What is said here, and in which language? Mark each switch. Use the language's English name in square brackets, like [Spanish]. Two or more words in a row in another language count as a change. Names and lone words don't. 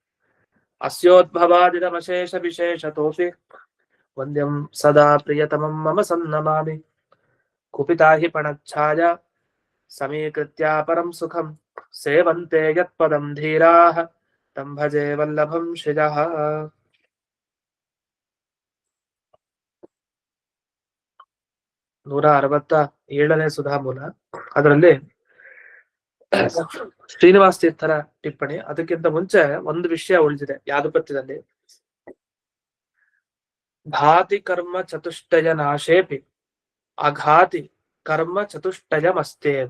[Sanskrit] अस्योद्भवादिनमशेषविशेषतोऽपि वन्द्यं सदा प्रियतमं मम सन्नमामि कुपिता हि पणच्छाया समीकृत्या परं सुखं सेवन्ते यत्पदं धीराः तं भजे वल्लभं श्रियः। [Kannada] 167ನೇ ಸುಧಾಮೂಲ. ಅದರಲ್ಲಿ ಶ್ರೀನಿವಾಸ ತೀರ್ಥರ ಟಿಪ್ಪಣಿ. ಅದಕ್ಕಿಂತ ಮುಂಚೆ ಒಂದು ವಿಷಯ ಉಳಿದಿದೆ ಯಾದುಪತ್ಯದಲ್ಲಿ. [Sanskrit] ಘಾತಿ ಕರ್ಮ ಚತುಷ್ಟಯ ನಾಶೇಪಿ ಅಘಾತಿ ಕರ್ಮ ಚತುಷ್ಟಯಮಸ್ತೇವ.